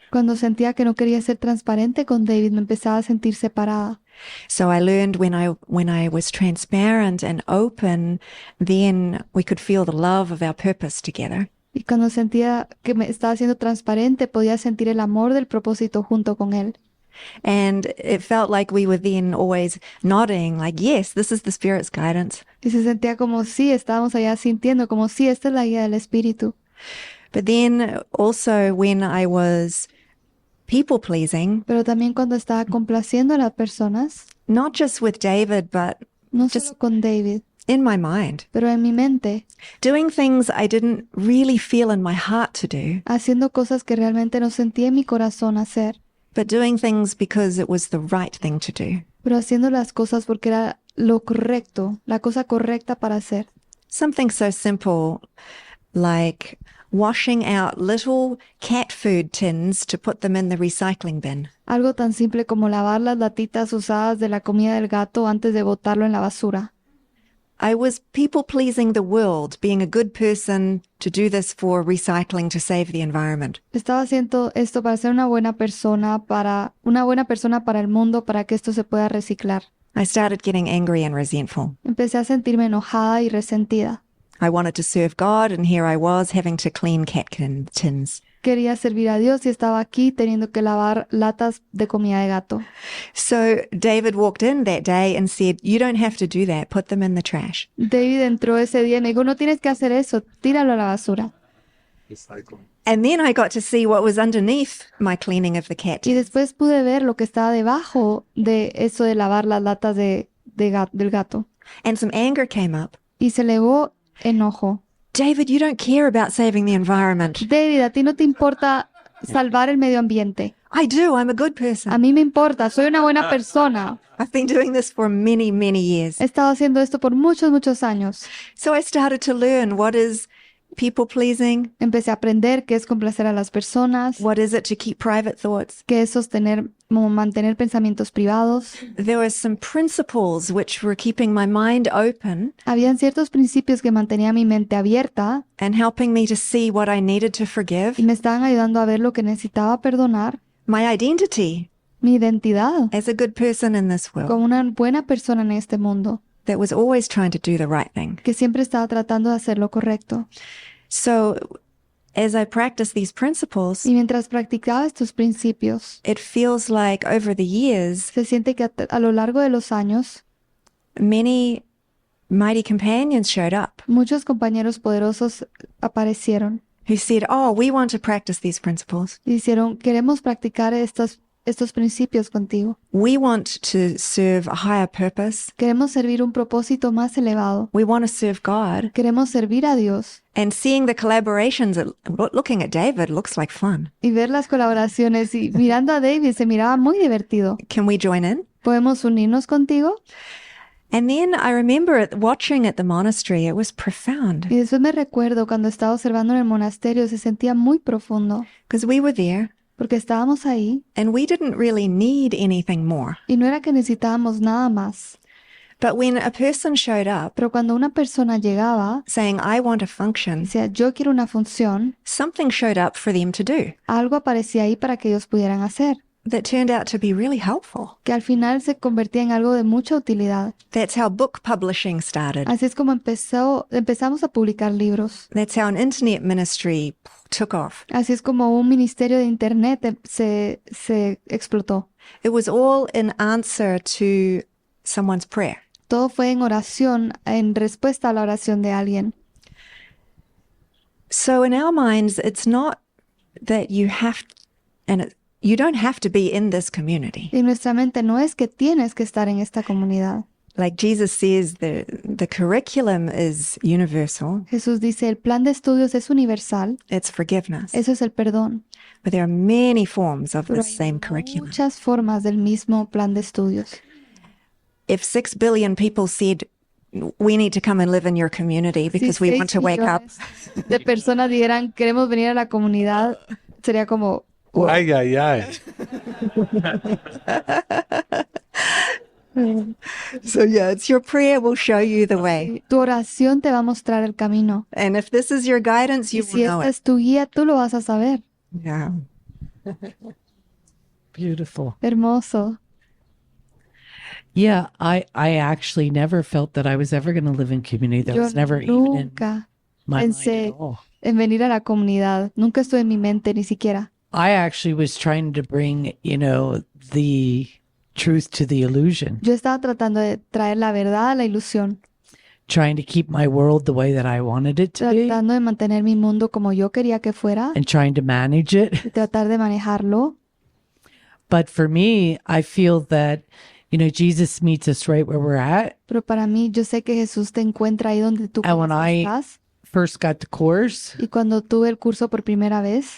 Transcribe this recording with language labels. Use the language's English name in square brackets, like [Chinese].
[Spanish] Cuando sentía que no quería ser transparente con David, me empezaba a sentir separada. [English] So I learned when I was transparent and open, then we could feel the love of our purpose together. [Spanish] Y cuando sentía que me estaba siendo transparente, podía sentir el amor del propósito junto con él. [English] And it felt like we were then always nodding, like, yes, this is the Spirit's guidance. [Spanish] Y se sentía como sí, estábamos allá sintiendo como sí, esta es la guía del Espíritu. [English] But then also when I was people pleasing. [Spanish] Pero también cuando estaba complaciendo a las personas. [English] Not just with David, but [Spanish] no solo con David. [English] In my mind. [Spanish] Pero en mi mente. [English] Doing things I didn't really feel in my heart to do. [Spanish] Haciendo cosas que realmente no sentía en mi corazón hacer. [English] But doing things because it was the right thing to do. [Spanish] Pero haciendo las cosas porque era lo correcto, la cosa correcta para hacer. [English] Something so simple like washing out little cat food tins to put them in the recycling bin. [Spanish] Algo tan simple como lavar las latitas usadas de la comida del gato antes de botarlo en la basura. [English] I was people pleasing the world, being a good person to do this for recycling to save the environment. [Spanish] Estaba haciendo esto para ser una buena persona para el mundo, para que esto se pueda reciclar. [English] I started getting angry and resentful. [Spanish] Empecé a sentirme enojada y resentida. [English] I wanted to serve God, and here I was having to clean cat tins. [Spanish] Quería servir a Dios y estaba aquí teniendo que lavar latas de comida de gato. [English] So David walked in that day and said, "You don't have to do that. Put them in the trash." [Spanish] David entró ese día y me dijo, no tienes que hacer eso, tíralo a la basura. [English] And then I got to see what was underneath my cleaning of the cat. [Spanish] Y después pude ver lo que estaba debajo de eso de lavar las latas del gato. [English] And some anger came up. [Spanish] Y se elevó enojo. [English] David, you don't care about saving the environment. [Spanish] David, a ti no te importa salvar el medio ambiente. [English] I do. I'm a good person. [Spanish] A mí me importa. Soy una buena persona. [English] I've been doing this for many, many years. [Spanish] He estado haciendo esto por muchos, muchos años. [English] So I started to learn what is people pleasing. [Spanish] Empecé a aprender qué es complacer a las personas. [English] What is it to keep private thoughts? [Spanish] Qué es mantener pensamientos privados. [English] There were some principles which were keeping my mind open. [Spanish] Habían ciertos principios que mantenían mi mente abierta. [English] And helping me to see what I needed to forgive. [Spanish] Y me estaban ayudando a ver lo que necesitaba perdonar. [English] My identity. [Spanish] Mi identidad. [English] As a good person in this world. [Spanish] Como una buena persona en este mundo. [English] That was always trying to do the right thing. [Spanish] Que siempre estaba tratando de hacer lo correcto. [English] So, as I practice these principles, [Spanish] y mientras practicaba estos principios, [English] it feels like over the years, [Spanish] se siente que a lo largo de los años, [English] many mighty companions showed up. [Spanish] Muchos compañeros poderosos aparecieron. [English] Who said, "Oh, we want to practice these principles." [Spanish] Y dijeron, queremos practicar estos principios contigo. [English] We want to serve a higher purpose. [Spanish] Queremos servir un propósito más elevado. [English] We want to serve God. [Spanish] Queremos servir a Dios. [English] And seeing the collaborations, looking at David looks like fun. [Spanish] Y ver las colaboraciones y mirando a David se miraba muy divertido. [English] Can we join in? [Spanish] ¿Podemos unirnos contigo? [English] And then I remember watching at the monastery, it was profound. [Spanish] Y después me recuerdo cuando estaba observando en el monasterio, se sentía muy profundo. [English] Because we were there. [Spanish] Porque estábamos ahí. [English] And we didn't really need anything more. [Spanish] Y no era que necesitábamos nada más. [English] But when a person showed up, [Spanish] pero cuando una persona llegaba, [English] saying, I want a function, [Spanish] decía, yo quiero una función, [English] something showed up for them to do. [Spanish] Algo aparecía ahí para que ellos pudieran hacer. [English] That turned out to be really helpful. [Spanish] Que al final se convertía en algo de mucha utilidad. [English] That's how book publishing started. [Spanish] Así es como empezamos a publicar libros. [English] That's how an internet ministry took off. [Spanish] Así es como un ministerio de internet se explotó. [English] It was all in answer to someone's prayer. [Spanish] Todo fue en oración, en respuesta a la oración de alguien. [English] So in our minds, it's not that you have, you don't have to be in this community. [Spanish] Y nuestra mente no es que tienes que estar en esta comunidad. [English] Like Jesus says, the curriculum is universal. [Spanish] Jesús dice, el plan de estudios es universal. [English] It's forgiveness. [Spanish] Eso es el perdón. [English] But there are many forms of [Spanish] Pero [English] the same curriculum. [Spanish] Muchas formas del mismo plan de estudios. [English] If 6 billion people said, we need to come and live in your community because we want to wake up. [Spanish] De personas dijeran, queremos venir a la comunidad, sería como... [English] Wow. Ay, ay, ay. So yeah, it's your prayer will show you the way. [Spanish] Tu oración te va a mostrar el camino. [English] And if this is your guidance, you will know it. [Spanish] Si esta es tu guía, tú lo vas a saber. [English] Yeah. Beautiful. [Spanish] Hermoso. [English] Yeah, I actually never felt that I was ever going to live in community. That was never even in my mind at all. [Spanish] En venir a la comunidad. Nunca estuvo en mi mente, ni siquiera. [English] I actually was trying to bring, the truth to the illusion. [Spanish] Yo estaba tratando de traer la verdad a la ilusión. [English] Trying to keep my world the way that I wanted it to be. [Spanish] Tratando de mantener mi mundo como yo quería que fuera. [English] And trying to manage it. [Spanish] Y tratar de manejarlo. [English] But for me, I feel that Jesus meets us right where we're at. [Spanish] Pero para mí, yo sé que Jesús te encuentra ahí donde tú estás. [English] First got the course. [Spanish] Y cuando tuve el curso por primera vez,